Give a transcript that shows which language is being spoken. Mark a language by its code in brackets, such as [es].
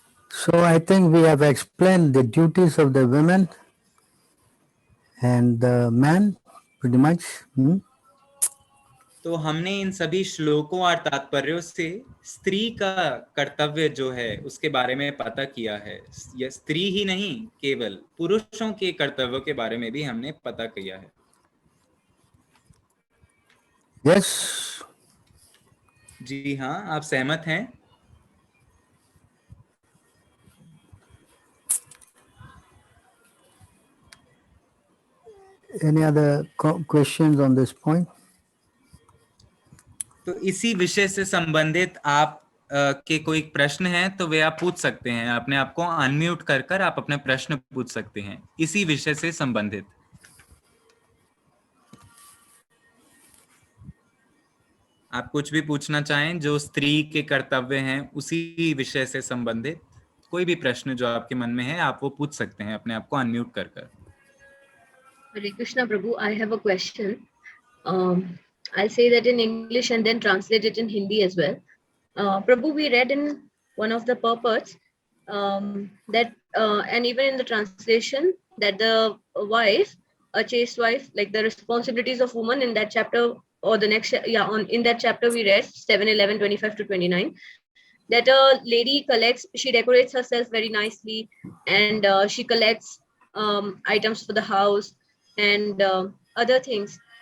[en] So I think we have explained the duties of the women and the man pretty much. [hi] तो हमने इन सभी श्लोकों और तात्पर्यों से स्त्री का कर्तव्य जो है उसके बारे में पता किया है। यह स्त्री ही नहीं, केवल पुरुषों के कर्तव्यों के बारे में भी हमने पता किया है। [en] Yes. [hi] जी हाँ, आप सहमत हैं? [en] Any other questions on this point? [hi] तो इसी विषय से संबंधित आप के कोई प्रश्न हैं तो वे आप पूछ सकते हैं। अपने आप को अनम्यूट कर कर आप अपने प्रश्न पूछ सकते हैं इसी विषय से संबंधित। आप कुछ भी पूछना चाहें जो स्त्री के कर्तव्य हैं उसी विषय से संबंधित कोई भी प्रश्न जो आपके मन में है आप वो पूछ सकते हैं अपने आप को अनम्यूट कर कर। [en] Hare Krishna Prabhu, I have a question. I'll say that in English and then translate it in Hindi as well. Prabhu, we read in one of the purports that, and even in the translation, that the wife, a chaste wife, like the responsibilities of woman in that chapter or the next, in that chapter we read 7, 11, 25 to 29, that a lady collects, she decorates herself very nicely and she collects items for the house and other things.